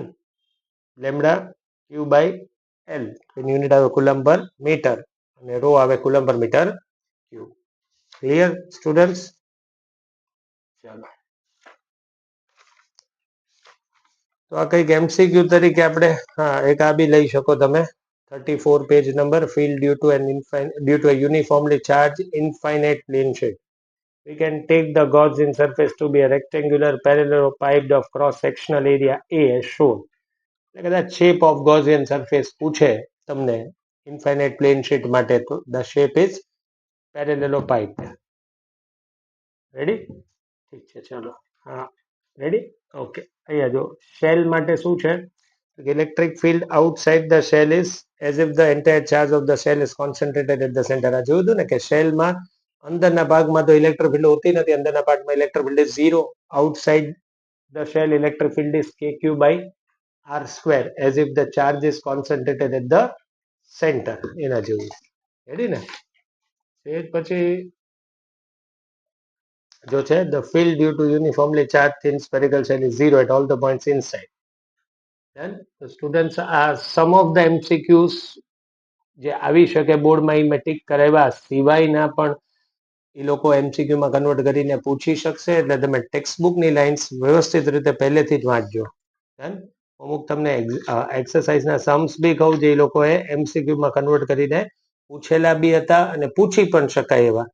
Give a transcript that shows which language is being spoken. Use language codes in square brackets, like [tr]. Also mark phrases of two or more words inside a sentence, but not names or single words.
[en] lambda q by l એની યુનિટ આવે coulomb per metre અને રો આવે coulomb per metre q. Clear students? [gu] ચાલો, તો આ કંઈક એમસીક્યુ તરીકે આપણે એક આ બી લઈ શકો તમે. [en] 34 page number. ફિલ્ડ due to a uniformly charged infinite plane shape. We can take the Gaussian surface to be a rectangular parallelepiped of cross-sectional area A as shown. [gu] એટલે કદાચ [en] shape of Gaussian surface [gu] પૂછે તમને [en] infinite plane sheet [gu] માટે, તો [en] the shape is parallelepiped. [gu] રેડી? ઠીક છે, ચાલો. હા, રેડી? ઓકે. અહીંયા જો શેલ માટે શું છે, [en] electric field outside the shell is as if the entire charge of the shell is concentrated at the center. [gu] આ જોયું હતું ને કે શેલમાં અંદરના ભાગમાં તો [en] electric field [gu] હોતી નથી, અંદરના ભાગમાં [en] electric field is 0. આઉટસાઇડ the shell electric field is kq by r square as if the charge is concentrated at the center. [gu] એના જેવું. રેડી ને? પછી જો છે [en] the field due to uniformly charged thin spherical shell is 0 at all the points inside. Then the students are some of the MCQs [gu] જે આવી શકે બોર્ડમાં એ મેં ટીક કરાવ્યા સિવાયના પણ એ લોકો એમસીક્યુમાં કન્વર્ટ કરીને પૂછી શકશે. એટલે તમે ટેક્સ્ટબુકની લાઇન્સ વ્યવસ્થિત રીતે પહેલેથી જ વાંચજો. અમુક તમને એક્સરસાઇઝના સમ્સ બી કહું જે એ લોકોએ એમસીક્યુમાં કન્વર્ટ કરીને પૂછેલા બી હતા અને પૂછી પણ શકાય એવા.